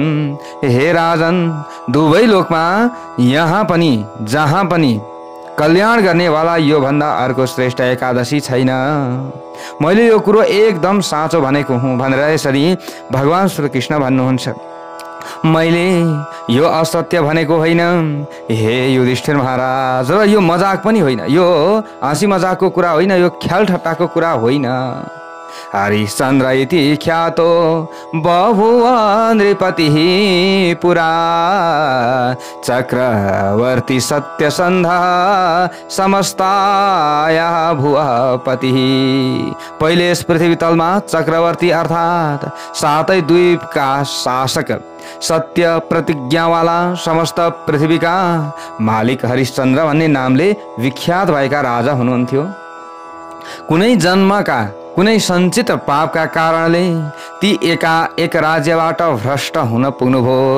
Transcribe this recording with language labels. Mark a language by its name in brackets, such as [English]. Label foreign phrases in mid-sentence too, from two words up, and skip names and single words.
[Nepali] हे राजन, दुवै लोकमा यहाँ पनि जहाँ पनि कल्याण गर्नेवाला यो भन्दा अर्को श्रेष्ठ एकादशी छैन। मैले यो कुरो एकदम साँचो भनेको हुँ भनेर यसरी भगवान श्री कृष्ण भन्नुहुन्छ। मैले यो असत्य भनेको होइन हे युधिष्ठिर महाराज, र यो मजाक पनि होइन, यो हाँसी मजाकको कुरा होइन, यो ख्याल ठट्टाको कुरा होइन। [Sanskrit] हरिश्चन्द्र इति ख्यातो बभुव नृपतिः पुरा चक्रवर्ती सत्यसन्धः समस्ताया भुवपतिः। [Nepali] पहिले यस पृथ्वी तलमा चक्रवर्ती अर्थात सातै द्वीपका शासक सत्य प्रतिज्ञावाला समस्त पृथ्वीका मालिक हरिश्चन्द्र भन्ने नामले विख्यात भएका राजा हुनुहुन्थ्यो। कुनै जन्मका कुनै सञ्चित पापका कारणले ती एक राज्यबाट भ्रष्ट हुन पुग्नुभयो।